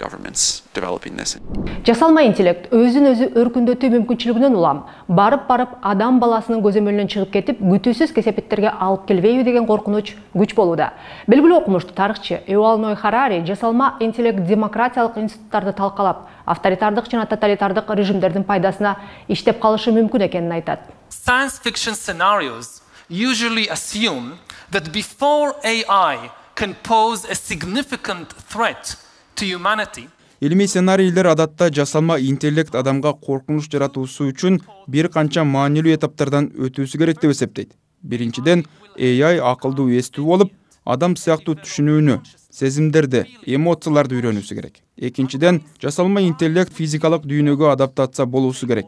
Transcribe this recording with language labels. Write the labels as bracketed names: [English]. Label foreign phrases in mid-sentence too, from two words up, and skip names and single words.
[Kyrgyz] Жасалма интеллект өзүн өзү өркүндөтүү мүмкүнчүлүгүнөн улам, барып адам баласынын көзөмөлүнөн чыгып кетип, күтүүсүз кесепеттерге алып келбейби деген коркунуч күч болууда. Белгилүү окумуштуу тарыхчы Ювал Ноа Харари жасалма интеллект демократиялык институттарды талкалап, авторитардык жана тоталитардык режимдердин пайдасына иштеп калышы мүмкүн экенин айтат. [English] Science fiction scenarios usually assume that before AI can pose a significant threat to humanity, [Kyrgyz] Илимий сценарийлер адатта жасалма интеллект адамга коркунуч жаратуусу үчүн бир канча маанилүү этаптардан өтүүсү керек деп эсептейт. Биринчиден, AI акылдуу эстүү болуп, адам сыяктуу түшүнүүнү, сезимдерди, эмоцияларды үйрөнүүсү керек. Экинчиден, жасалма интеллект физикалык дүйнөгө адаптация болуусу керек.